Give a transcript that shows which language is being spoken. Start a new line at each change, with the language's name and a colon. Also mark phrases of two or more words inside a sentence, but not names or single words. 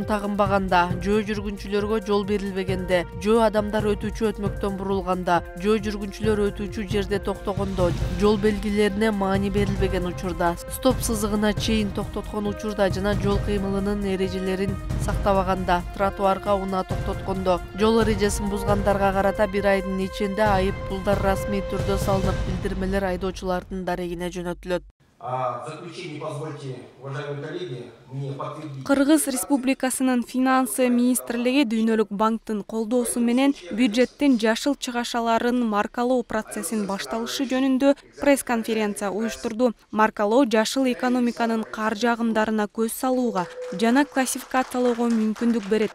Kyrgyz: тагынбаганда, жүргүнчүлөргө жол берилбегенде, жөө адамдар өтүүчү өтмөктөн бурулганда, жөө жүргүнчүлөр өтүүчү жерде токтогондо, жол белгилерине маани берилбеген учурда, стоп сызыгына чейин токтоткон учурда жана жол кыймылынын эрежелерин сактабаганда, тротуарга унаа токтоткондо, жол эрежесин бузгандарга карата бир айдын ичинде айып пулдар расмий түрдө салынып, билдирмелер айдоочулардын дарегине жөнөтүлөт.
Russian: В заключение позвольте, уважаемые коллеги, мне подтвердить.
Kyrgyz: Кыргыз Республикасынын финансы министрлиги Дүйнөлүк банктын колдоосу менен бюджеттин жашыл чыгашаларын маркалоо процессин башталышы жөнүндө пресс-конференция уюштурду. Маркалоо жашыл экономиканын каржы агымдарына көз салууга жана классификациялоого мүмкүндүк берет.